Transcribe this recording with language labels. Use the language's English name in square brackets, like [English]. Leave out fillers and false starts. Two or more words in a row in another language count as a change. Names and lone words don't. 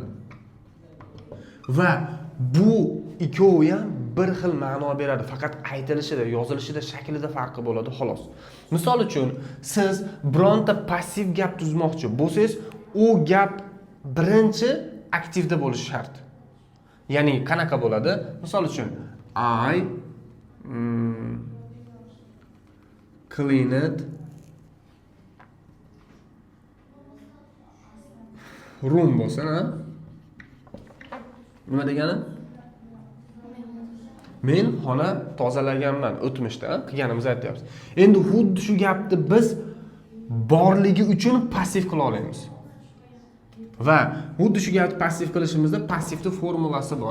[Uzbek] Va bu ikkovi ham bir xil ma'no beradi, faqat aytilishida, yozilishida, shaklida farqi bo'ladi, xolos. Misol uchun, siz bironta passiv gap tuzmoqchi bo'lsangiz, u gap birinchi aktivda bo'lishi shart. Ya'ni qanaqa bo'ladi? Misol uchun, [English] I cleaned room [Uzbek] bo'lsa, nima degani? Men xona tozalaganman o'tmishda, qilganimizni aytyapmiz. Endi xuddi shu gapni biz borligi uchun passiv qila olamiz. Va xuddi shu gapni passiv qilishimizda passivni formulasi bor.